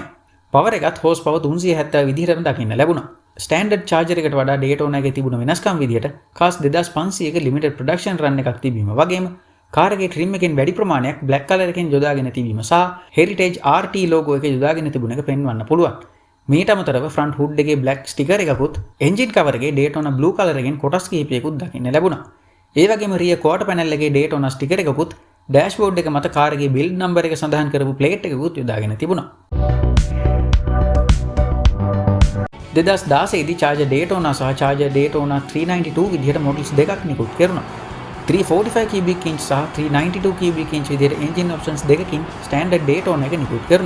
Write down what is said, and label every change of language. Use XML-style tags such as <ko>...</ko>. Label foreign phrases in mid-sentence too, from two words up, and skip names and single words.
<si>power එකත් horsepower 370 විදිහටම දකින්න ලැබුණා.</si> <en>standard Charger</en> <si>එකට වඩා Daytona එකේ තිබුණ වෙනස්කම් විදිහට කාස් 2500ක</si> <en>limited production run</en> <si>එකක් තිබීම වගේම කාර් එකේ trim එකෙන් වැඩි ප්‍රමාණයක්</si> <en>black color</en> <si>එකෙන් යොදාගෙන තිබීම සහ</si> <en>Heritage RT logo</en> <si>එක යොදාගෙන තිබුණ එක පෙන්වන්න පුළුවන්. මීට අමතරව</si> <en>front hood</en> <si>එකේ</si> <en>black sticker</en> <si>එකකුත්</si> <en>engine cover</en> <si>එකේ</si> <en>Daytona blue color</en> <si>එකෙන් කොටස් කිහිපයකුත් දකින්න ලැබුණා. ඒ වගේම</si> <en>rear quarter panel</en> <si>එකේ</si> <en>Daytona sticker</en> <si>එකකුත් dashboard එක මත කාර් එකේ</si> <en>build number</en> <si>එක සඳහන් කරපු plate එකකුත් යොදාගෙන තිබුණා. 2016 දී Charger Daytona සහ Charger Daytona 392 විදිහට මොඩල්ස් දෙකක් නිකුත් කෙරුණා. 345</si> <en>cubic inch</en> <si>සහ 392</si> <en>cubic inch</en> <si>විදිහට</si> <en>engine options</en> <si>දෙකකින්</si> <en>standard Daytona</en> <si>එක නිකුත් කරනවා.</si>